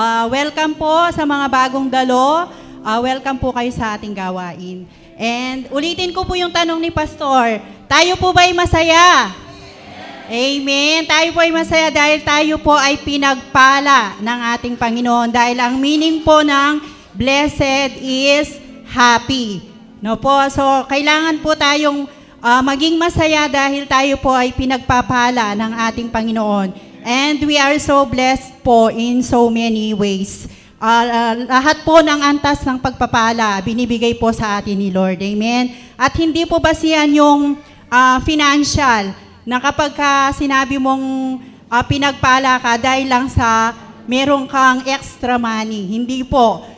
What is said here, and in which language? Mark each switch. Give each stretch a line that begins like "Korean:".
Filipino: Welcome po sa mga bagong dalo. Welcome po kayo sa ating gawain. And ulitin ko po yung tanong ni Pastor. Tayo po ba'y masaya? Amen. Tayo po ay masaya dahil tayo po ay pinagpala ng ating Panginoon. Dahil ang meaning po ng
English: blessed is happy.
Filipino: No po, so kailangan po tayong maging masaya dahil tayo po ay pinagpapala ng ating Panginoon.
English: And we are so blessed
Filipino: po
English: in so many ways.
Filipino: Lahat po ng antas ng pagpapala binibigay po sa atin ni Lord. Amen. At hindi po basihan yung financial na kapag sinabi mong pinagpala ka dahil lang sa meron kang extra money. Hindi po.